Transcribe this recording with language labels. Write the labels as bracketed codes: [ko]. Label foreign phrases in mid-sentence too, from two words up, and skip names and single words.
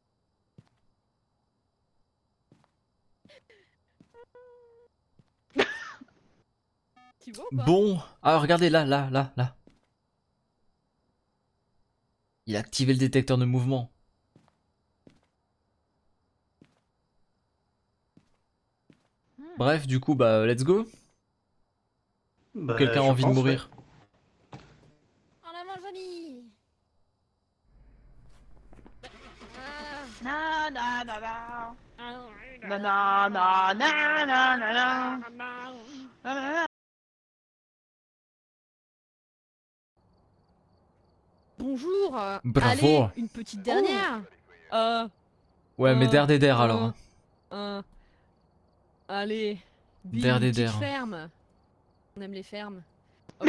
[fr] Tu vois ou pas? Bon, ah regardez là. Il a activé le détecteur de mouvement. Bref, du coup, bah [en] let's go. [fr] Bah, Quelqu'un a je envie de pense, mourir. En avant, Johnny. Ah. Na na na na. Ah. Na na na na na na na. Na, na, na. Bonjour. Bravo. Allez, une petite dernière. Ouais, mais der des der alors. hein. Allez. Bim, Der des petite der. ferme. On aime les fermes. Oh,